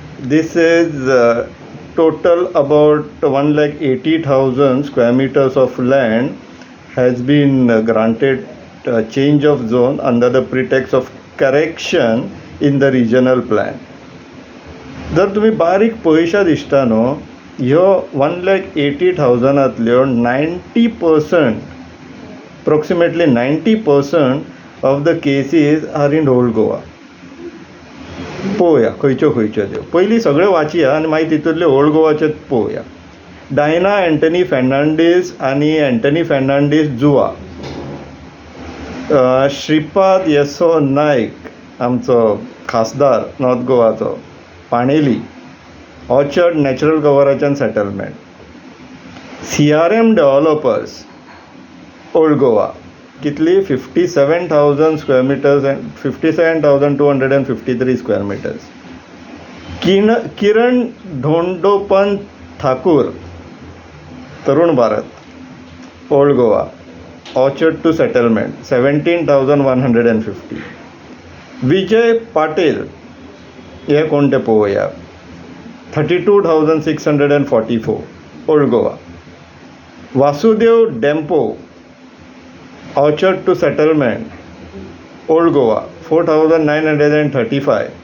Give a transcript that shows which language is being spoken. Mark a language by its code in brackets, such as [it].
[en] This is total about 1,80,000 square meters of land has been granted change of zone under the pretext of correction in the regional plan. [kok] जर तुम्ही बारीक पळयशात इश्टानो, ह्यो 1,80,000 90% [en] approximately 90% of the cases are in old Goa. [kok] पळोवया खंयच्यो त्यो. पयलीं सगळ्यो वाचया आनी मागीर तितूंतले ओल्ड गोवाचे पळोवया. डायना एंटनी फेर्नांडीस आनी एंटनी फेर्नांडीस जुवा. श्रीपाद येसो नायक आमचो खासदार नॉर्थ गोवाचो, पाणेली, ऑर्चर्ड नॅचरल कवराच्यान settlement. CRM developers old Goa. [en] कितली 57,000 square meters and 57,253 square meters. [kok] किरण ढोंडोपंत ठाकूर तरुण भारत ओल्ड गोवा. Orchard to settlement 17,150. विजय पाटील हे कोण ते पळोवया. 32,644 ओल्ड गोवा. वासुदेव Dempo orchard to settlement old Goa 4,935.